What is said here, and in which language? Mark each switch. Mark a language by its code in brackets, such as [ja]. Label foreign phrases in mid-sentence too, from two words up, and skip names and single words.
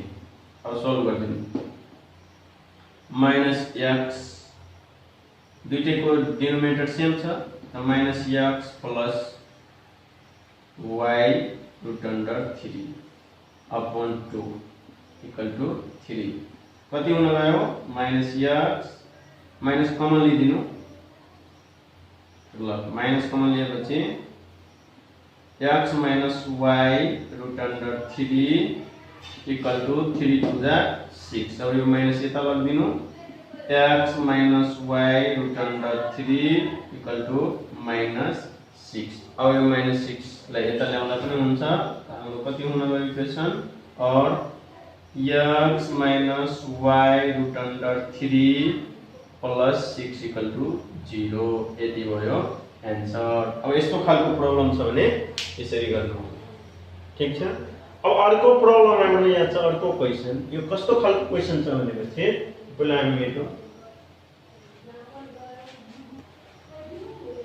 [ne] अब सोल्भ गर्दिनु [en] minus x [ne] दुईटैको [en] denominator same [ne] छ त [en] minus x plus y √3/2 equal to 3 [ne] कति हुन गयो [en] minus x minus [ne] कमन लिदिनु ल [en] minus common [ne] लिएपछि [en] x minus y √3 equal to 3 to the 6. [ne] अब यो माइनस यता लगिदिनु [en] x minus y √3 equal to -6. [ne] अब यो -6 लाई यता ल्याउँदा पनि हुन्छ हाम्रो कति हुन गयो इक्वेसन और [en] x minus y √3 plus 6 equal to 0 [ne] यति भयो एन्सर। अब यस्तो खालको प्रब्लम छ भने यसरी गर्नु ठीक छ। अब अर्को प्रब्लम हाम्रो यहाँ छ अर्को क्वेशन। यो कस्तो खालको क्वेशन छ भनेपछि पहिला हामी हेरौँ।